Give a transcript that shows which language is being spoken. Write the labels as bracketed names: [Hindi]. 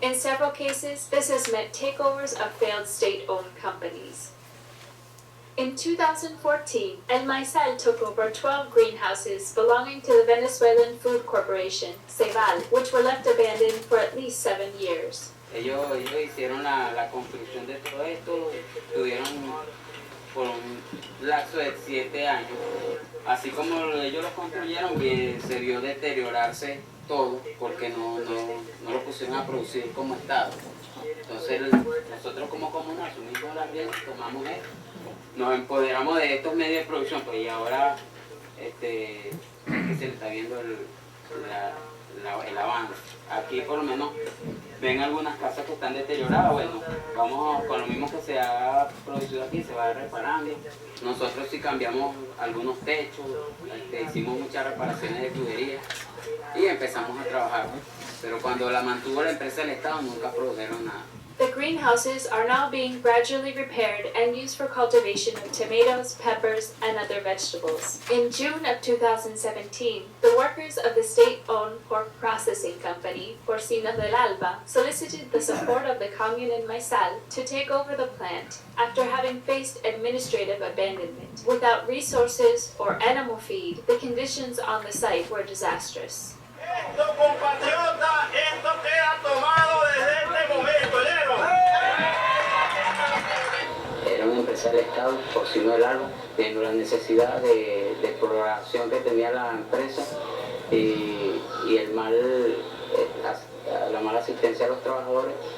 [English] In several cases, this has meant takeovers of failed state-owned companies. In 2014, El Maizal took over 12 greenhouses belonging to the Venezuelan Food Corporation, Ceval, which were left abandoned for at least 7 years. [Spanish] Ellos hicieron la construcción de todo esto, tuvieron por un lapso de 7 años. Así como ellos lo construyeron, bien, se vio deteriorarse todo porque no lo pusieron a producir como Estado. Entonces nosotros como comuna asumimos las riendas, tomamos esto, nos empoderamos de estos medios de producción, pues, y ahora que se le está viendo el avance. Aquí por lo menos ven algunas casas que están deterioradas, bueno, vamos con lo mismo que se ha producido aquí, se va reparando. Nosotros sí cambiamos algunos techos, hicimos muchas reparaciones de tuberías y empezamos a trabajar. Pero cuando la mantuvo la empresa del Estado nunca produjeron nada. [English] The greenhouses are now being gradually repaired and used for cultivation of tomatoes, peppers, and other vegetables. In June of 2017, the workers of the state-owned pork processing company, Porcinos del Alba, solicited the support of the commune in Maizal to take over the plant after having faced administrative abandonment. Without resources or animal feed, the conditions on the site were disastrous. [Spanish] Esto, compatriota, esto queda tomado desde este momento, Era una empresa del Estado, Porcino del Alba, viendo la necesidad de exploración que tenía la empresa y la mala asistencia a los trabajadores.